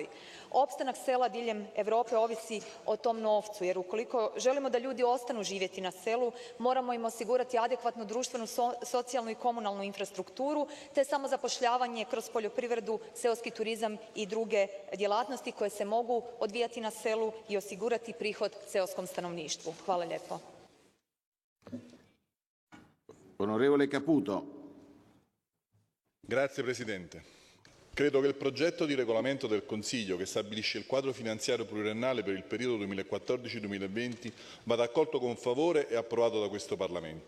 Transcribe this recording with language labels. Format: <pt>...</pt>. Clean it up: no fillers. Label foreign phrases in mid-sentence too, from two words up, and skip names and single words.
<hr>Opstanak sela diljem Europe ovisi o tom novcu jer ukoliko želimo da ljudi ostanu živjeti na selu moramo im osigurati adekvatnu društvenu, socijalnu i komunalnu infrastrukturu te samozapošljavanje kroz poljoprivredu, seoski turizam i druge djelatnosti koje se mogu odvijati na selu i osigurati prihod seoskom stanovništvu. Hvala lijepo.</hr> <it>Onorevole Caputo. Grazie Presidente. Credo che il progetto di regolamento del Consiglio che stabilisce il quadro finanziario pluriennale per il periodo 2014-2020 vada accolto con favore e approvato da questo Parlamento.</it>